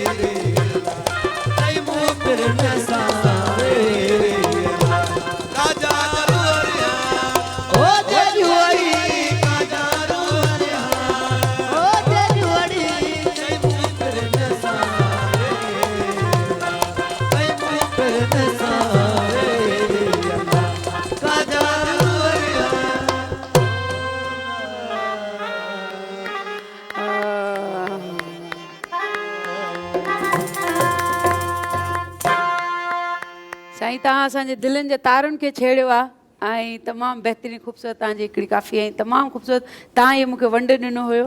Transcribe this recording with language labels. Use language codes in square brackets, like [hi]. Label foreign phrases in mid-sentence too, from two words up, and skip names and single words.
[sd] कई मुँह फिर न सावे काजारू हरियाण ओ जे जोड़ी काजारू हरियाण ओ जे जोड़ी कई मुँह फिर न सावे कई मुँह फिर न सावे काजारू हरियाण साईं तव्हां असांजे दिलनि जे तारुनि खे छेड़ियो आहे ऐं तमामु बहितरीनु ख़ूबसूरत तव्हांजी हिकिड़ी काफ़ी ऐं तमामु ख़ूबसूरत तव्हां इहो मूंखे वंड ॾिनो हुयो